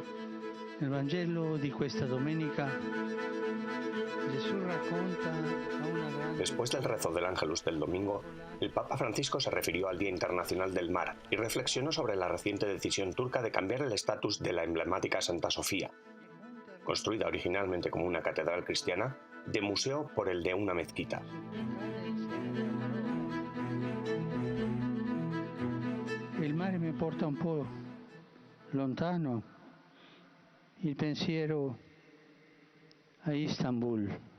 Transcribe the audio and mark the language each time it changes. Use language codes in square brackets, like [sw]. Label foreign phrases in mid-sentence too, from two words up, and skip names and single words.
[it] Nel Vangelo di questa domenica Gesù racconta a una grande... [es] Después del rezo del Ángelus del domingo, el Papa Francisco se refirió al Día Internacional del Mar y reflexionó sobre la reciente decisión turca de cambiar el estatus de la emblemática Santa Sofía, construida originalmente como una catedral cristiana, de museo por el de una mezquita. [it] Il mare mi porta un po' lontano, il pensiero a Istanbul.